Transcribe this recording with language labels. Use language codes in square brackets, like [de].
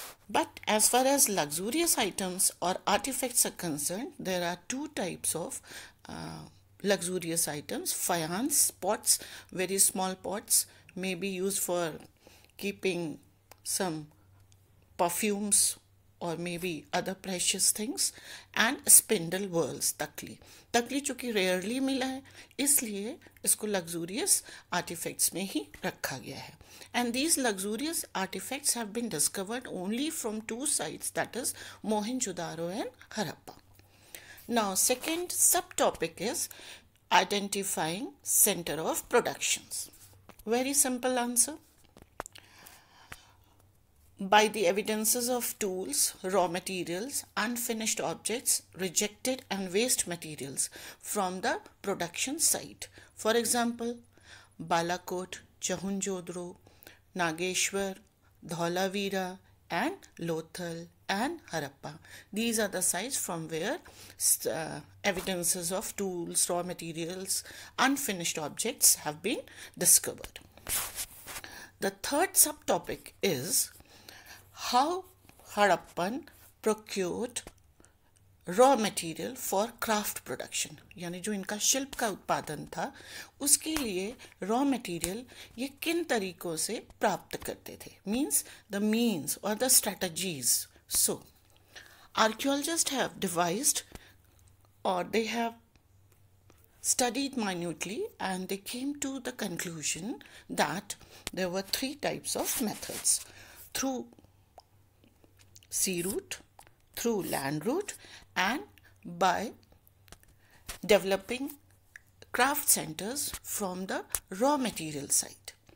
[en] But as far as luxurious items or artifacts are concerned, there are two types of luxurious items: faience pots, very small pots, may be used for keeping some perfumes और may be other precious things, and spindle whorls, [hi] तकली चूँकि rarely मिला है इसलिए इसको luxurious artefacts में ही रखा गया है. [en] And these luxurious artifacts have been discovered only from two sites, that is Mohenjodaro and Harappa. Now second subtopic is identifying center of productions. Very simple answer. By the evidences of tools, raw materials, unfinished objects, rejected and waste materials from the production site. For example, Balakot, Jahunjodro, Nageshwar, Dhaulavira and Lothal and Harappa. These are the sites from where evidences of tools, raw materials, unfinished objects have been discovered. The third subtopic is how Harappan procured raw material for craft production. [hi] यानी जो इनका शिल्प का उत्पादन था उसके लिए raw material ये किन तरीकों से प्राप्त करते थे, [en] means the means or the strategies. So archaeologists have devised or they have studied minutely and they came to the conclusion that there were three types of methods: through sea route, through land route, and by developing craft centers from the raw material side.